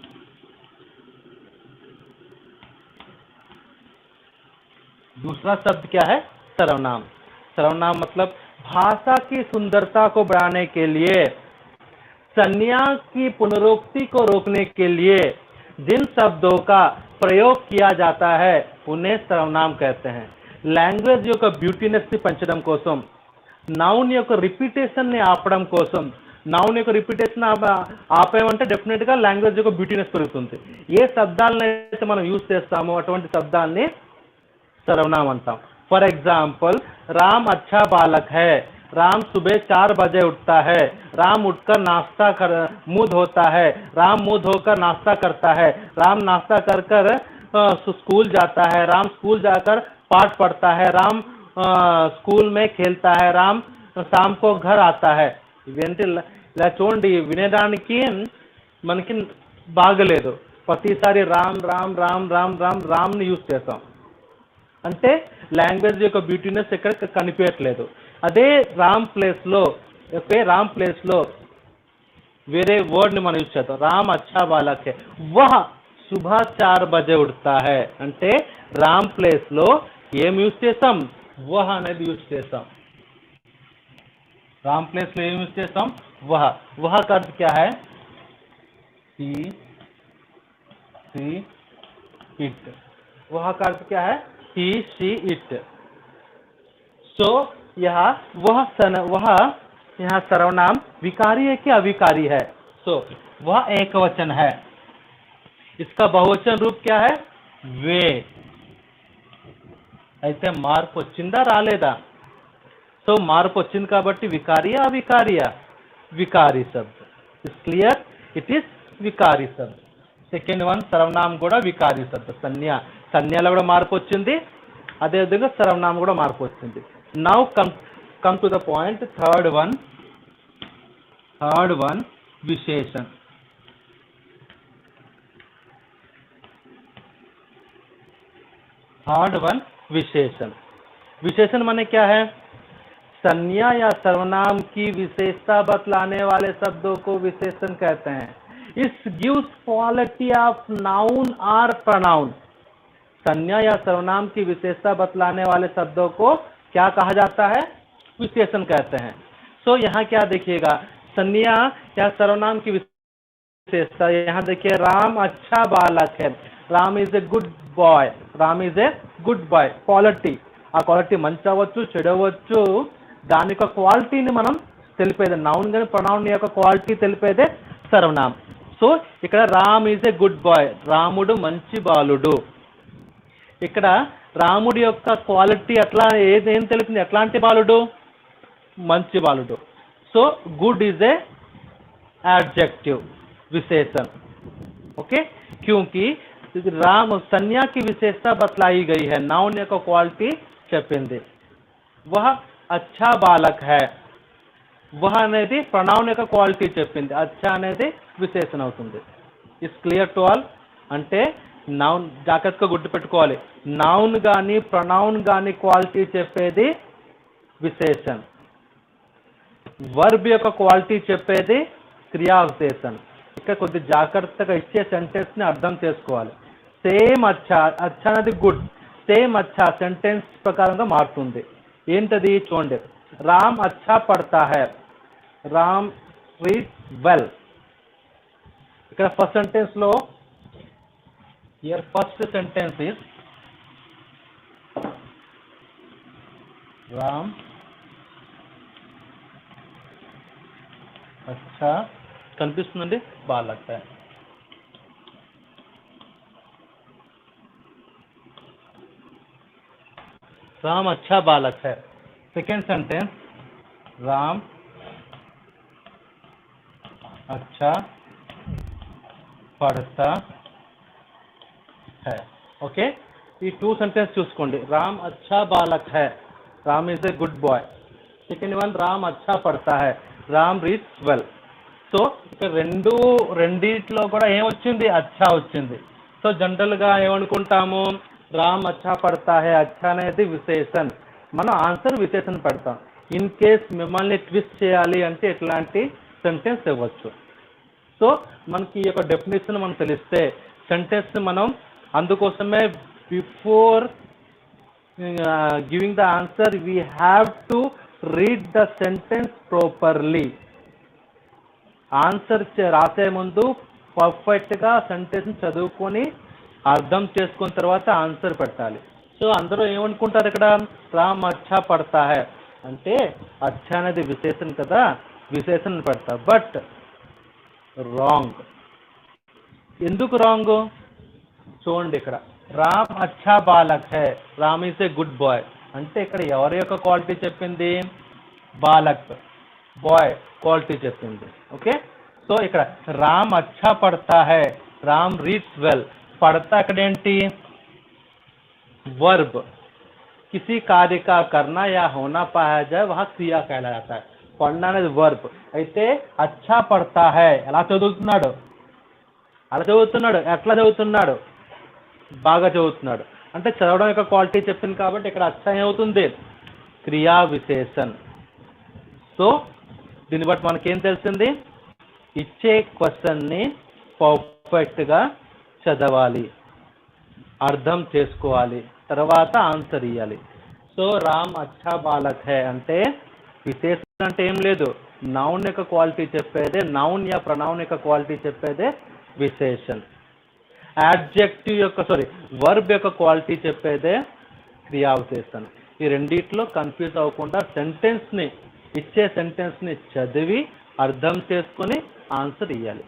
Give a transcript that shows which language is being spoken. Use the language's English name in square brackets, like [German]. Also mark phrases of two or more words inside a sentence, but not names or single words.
[Hindi] दूसरा शब्द क्या है? सर्वनाम. सर्वनाम मतलब भाषा की सुंदरता को बढ़ाने के लिए, संज्ञा की पुनरुक्ति को रोकने के लिए जिन शब्दों का प्रयोग किया जाता है उन्हें सर्वनाम कहते हैं. [Telugu] లాంగ్వేజ్ యొక్క బ్యూటీనెస్ ని పెంచడం కోసం, నౌన్ యొక్క రిపీటేషన్ ని ఆపడం కోసం, నౌన్ యొక్క రిపీటేషన్ ఆపేమంటే డెఫినెట్ గా లాంగ్వేజ్ యొక్క బ్యూటీనెస్ పెరుగుతుంది. ఏ శబ్దాలను అయితే మనం యూజ్ చేస్తామో అటువంటి శబ్దాన్ని सर्वनाम అంటాం. [English] for example, [Hindi] राम अच्छा बालक है, राम सुबह 4 बजे उठता है, राम उठकर नाश्ता कर मुंह धोता है, राम मुंह धोकर नाश्ता करता है, राम नाश्ता कर कर स्कूल जाता है, राम स्कूल जाकर पाठ पढ़ता है, राम स्कूल में खेलता है, राम शाम को घर आता है. [Telugu] ఇవేంటి ఇలా చూడండి, వినడానికి మనకి బాగలేదు. ప్రతిసారి రామ్ రామ్ రామ్ రామ్ రామ్ రామ్ని యూజ్ చేస్తాం అంటే లాంగ్వేజ్ యొక్క బ్యూటీనెస్ ఎక్కడ కనిపించట్లేదు. అదే రామ్ ప్లేస్లో వేరే వర్డ్ని మనం యూజ్ చేస్తాం. [Hindi] राम अच्छा बालक है, वह सुबह 4 बजे उठता है [Telugu] అంటే రామ్ ప్లేస్లో ఏం యూజ్ చేస్తాం? వహ్ అనేది యూజ్ చేస్తాం. [Hindi] राम प्लेस में यूज చేస్తాం वह. वह का अर्थ क्या है? [English] she it. [Hindi] वह का अर्थ क्या है? [English] he she it. [Hindi] सो यहाँ वह यहाँ सर्वनाम विकारी है कि अविकारी है? सो वह एक वचन है. इसका बहुवचन रूप क्या है? वे. [Telugu] అయితే మార్పు వచ్చిందా రాలేదా? సో మార్పు వచ్చింది కాబట్టి వికారియా అవికారియా? [Hindi] विकारी शब्द. [English] is clear? it is [Hindi] विकारी शब्द. [English] second one [Telugu] सर्वनाम కూడా [Hindi] विकारी शब्द. [Telugu] సంజ్ఞలో కూడా మార్పు వచ్చింది, అదేవిధంగా సర్వనామం కూడా మార్పు వచ్చింది. [English] now come to the point. third one विशेषण. third one विशेषण. [Hindi] विशेषण माने क्या है? संज्ञा या सर्वनाम की विशेषता बतलाने वाले शब्दों को विशेषण कहते हैं. [English] is gives quality of noun और pronoun. [Hindi] संज्ञा या सर्वनाम की विशेषता बतलाने वाले शब्दों को क्या कहा जाता है? विशेषण कहते हैं. सो यहाँ क्या देखिएगा, संज्ञा या सर्वनाम की विशेषता. यहाँ देखिए, राम अच्छा बालक है. [English] Ram is a good boy. Ram is a good boy. [Telugu] క్వాలిటీ, ఆ క్వాలిటీ మంచి అవ్వచ్చు, చెడు అవ్వచ్చు, దాని యొక్క క్వాలిటీని మనం తెలిపేది నౌన్, కానీ ప్రొనౌన్ యొక్క క్వాలిటీ తెలిపేదే సర్వనామం. సో ఇక్కడ [English] Ram is a good boy, [Telugu] రాముడు మంచి బాలుడు. ఇక్కడ రాముడి యొక్క క్వాలిటీ ఎట్లా, ఏం తెలిపింది? ఎట్లాంటి బాలుడు? మంచి బాలుడు. [English] so good is a adjective [Telugu] विशेषण. [Hindi] ओके, क्योंकि राम संज्ञा की विशेषता बतलाई गई है, नाउन [Telugu] యొక్క క్వాలిటీ చెప్పింది. [Hindi] वह अच्छा बालक है, [Telugu] वह అనేది ప్రొనౌన్ యొక్క క్వాలిటీ చెప్పింది, अच्छा అనేది విశేషణ అవుతుంది. [English] is clear to all? [Telugu] అంటే నౌన్ జాగ్రత్తగా గుర్తుపెట్టుకోవాలి, నౌన్ కానీ ప్రొనౌన్ కానీ క్వాలిటీ చెప్పేది విశేషణ, వర్బ్ యొక్క క్వాలిటీ చెప్పేది క్రియా విశేషణ. ఇక్కడ కొద్ది జాగ్రత్తగా ఇచ్చే సెంటెన్స్ ని అర్థం చేసుకోవాలి. సేమ్ అచ్చా, అచ్చా అనేది గుడ్, సేమ్ అచ్చా సెంటెన్స్ ప్రకారంగా మారుతుంది. ఏంటది చూడండి, [Hindi] राम अच्छा पढ़ता है, [English] Ram reads well. [Telugu] ఇక్కడ [English] first sentence [Telugu] లో, [English] here first sentence is [Telugu] రామ్ अच्छा కనిపిస్తుందండి, బాగా [Hindi] लगता है. राम अच्छा बालक है. [English] second sentence, [Hindi] राम अच्छा पढ़ता है. [Telugu] ఓకే, ఈ [English] two sentence [Telugu] చూసుకోండి. [English] రామ్ [Hindi] अच्छा बालक है, [English] Ram is a good boy. second one, [Hindi] రామ్ अच्छा पढ़ता है, [English] Ram reads well. [Telugu] సో ఇక్కడ రెండిట్లో కూడా ఏమొచ్చింది? అచ్చా వచ్చింది. సో జనరల్గా ఏమనుకుంటాము, [Hindi] राम अच्छा पढ़ता है, [Telugu] అచ్చా అనేది విశేషణ, మనం ఆన్సర్ విశేషణ పెడతాం. [English] in case [Telugu] మిమ్మల్ని ట్విస్ట్ చేయాలి అంటే ఇట్లాంటి సెంటెన్స్ ఇవ్వచ్చు. సో మనకి ఈ యొక్క డెఫినేషన్ మనం తెలిస్తే సెంటెన్స్ మనం, అందుకోసమే [English] before giving the answer we have to read the sentence properly. [Telugu] ఆన్సర్ రాసే ముందు పర్ఫెక్ట్గా సెంటెన్స్ చదువుకొని అర్థం చేసుకున్న తర్వాత ఆన్సర్ పెట్టాలి. సో అందరూ ఏమనుకుంటారు, ఇక్కడ [Hindi] राम अच्छा पढ़ता है [Telugu] అంటే అచ్చా అనేది విశేషణ కదా, విశేషణ పెడతా. [English] but wrong. [Telugu] ఎందుకు రాంగ్ చూడండి, ఇక్కడ [Hindi] राम अच्छा बालक है, [English] Ram is a good boy [Telugu] అంటే ఇక్కడ ఎవరి యొక్క క్వాలిటీ చెప్పింది? బాలక్, బాయ్ క్వాలిటీ చెప్పింది. [English] okay, so ఇక్కడ [Hindi] राम अच्छा पढ़ता है, [English] Ram reads well. [Telugu] పడతా అక్కడ ఏంటి? [Hindi] वर्ब. किसी कार्य का करना या होना पाया जाए वह क्रिया कहलाता है. [Telugu] పడనా అనేది వర్బ్ అయితే, [Hindi] अच्छा पढ़ता है [Telugu] ఎలా చదువుతున్నాడు? అలా చదువుతున్నాడు. ఎట్లా చదువుతున్నాడు? బాగా చదువుతున్నాడు. అంటే చదవడం యొక్క క్వాలిటీ చెప్పింది కాబట్టి ఇక్కడ అచ్చా ఏమవుతుంది? క్రియా విశేషణ. సో దీన్ని బట్టి మనకేం తెలిసింది? ఇచ్చే క్వశ్చన్ని పర్ఫెక్ట్గా చదవాలి, అర్థం చేసుకోవాలి, తర్వాత ఆన్సర్ ఇవ్వాలి. సో [Hindi] राम अच्छा बालक है [Telugu] అంటే విశేషణ అంటే ఏం లేదు, నౌన్ యొక్క క్వాలిటీ చెప్పేదే, నౌన్ యా ప్రొనౌన్ యొక్క క్వాలిటీ చెప్పేదే విశేషణ. యాడ్జెక్టివ్ యొక్క వర్బ్ యొక్క క్వాలిటీ చెప్పేదే క్రియా విశేషణ. ఈ రెండిట్లో కన్ఫ్యూజ్ అవ్వకుండా సెంటెన్స్ని, ఇచ్చే సెంటెన్స్ని చదివి అర్థం చేసుకొని ఆన్సర్ ఇవ్వాలి.